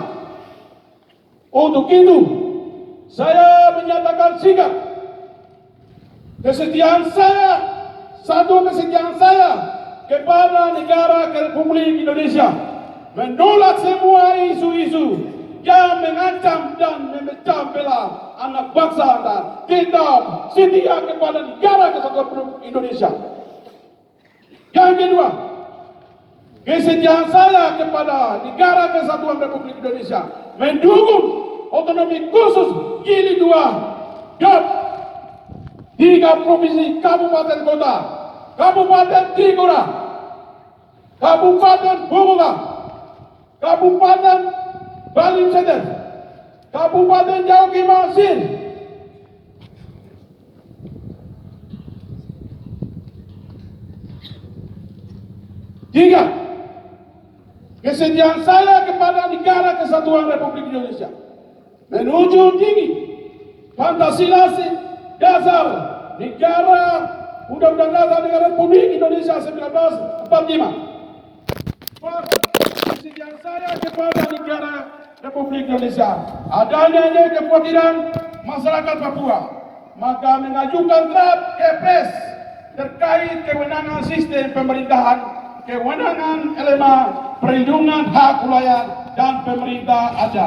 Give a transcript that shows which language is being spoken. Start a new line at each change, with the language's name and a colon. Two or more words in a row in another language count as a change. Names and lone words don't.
Indonesian: Untuk itu, saya menyatakan sikap kesetiaan saya kepada negara Republik Indonesia, menolak semua isu-isu yang mengancam dan memecah belah anak bangsa dan kita setia kepada negara kesatuan Republik Indonesia. Yang kedua, kesetiaan saya kepada negara kesatuan Republik Indonesia mendukung otonomi khusus Gili 2 dan 3 provinsi kabupaten kota, Kabupaten Trikora, Kabupaten Bumula, Kabupaten Balim Seter, Kabupaten Jauki Masir, tiga, kesetiaan saya kepada negara kesatuan Republik Indonesia menunjukkan tinggi Pancasila dasar negara Undang-Undang Dasar Negara Republik Indonesia 1945. Kesetiaan saya kepada negara Republik Indonesia adanya kekhawatiran masyarakat Papua, maka mengajukan draft Kepres terkait kewenangan sistem pemerintahan, kewenangan elemen perlindungan hak wilayah dan pemerintah adat.